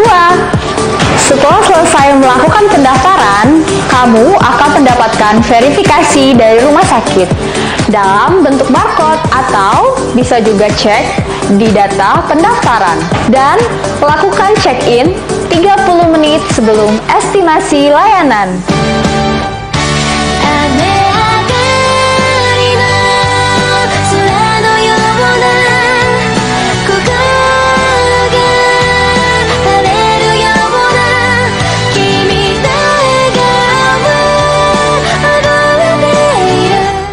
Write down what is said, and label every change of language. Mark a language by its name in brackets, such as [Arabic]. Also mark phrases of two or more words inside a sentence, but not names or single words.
[Indonesian] Setelah selesai melakukan pendaftaran, kamu akan mendapatkan verifikasi dari rumah sakit dalam bentuk barcode atau bisa juga cek di data pendaftaran dan lakukan check-in 30 menit sebelum estimasi layanan. [Japanese] 雨上がりの空のような心が晴れるような君の笑顔溢れている